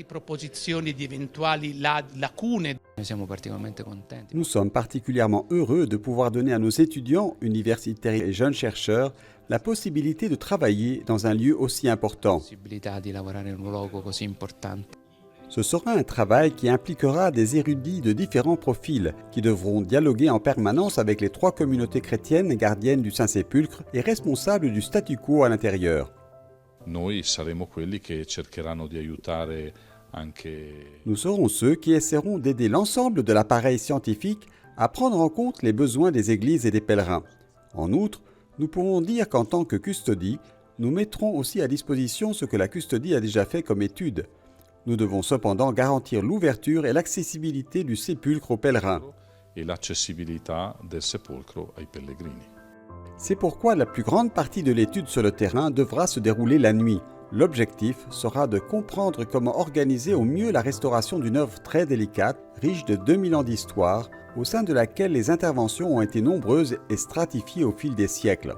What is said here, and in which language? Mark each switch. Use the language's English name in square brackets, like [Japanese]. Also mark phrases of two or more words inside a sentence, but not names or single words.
[French] Nous sommes particulièrement heureux de pouvoir donner à nos étudiants, universitaires et jeunes chercheurs la possibilité de travailler dans un lieu aussi important. Ce sera un travail qui impliquera des érudits de différents profils qui devront dialoguer en permanence avec les trois communautés chrétiennes gardiennes du Saint-Sépulcre et responsables du statu quo à l'intérieur. [Italian] Noi saremo quelli che cercheranno di aiutare anche. [French] Nous serons ceux qui essaieront d'aider l'ensemble de l'appareil scientifique à prendre en compte les besoins des églises et des pèlerins. En outre, nous pouvons dire qu'en tant que custodie, nous mettrons aussi à disposition ce que la custodie a déjà fait comme étude. Nous devons cependant garantir l'ouverture et l'accessibilité du sépulcre aux pèlerins. [Italian] E l'accessibilità del sepolcro ai pellegrini. [French] C'est pourquoi la plus grande partie de l'étude sur le terrain devra se dérouler la nuit. L'objectif sera de comprendre comment organiser au mieux la restauration d'une œuvre très délicate, riche de 2000 ans d'histoire, au sein de laquelle les interventions ont été nombreuses et stratifiées au fil des siècles.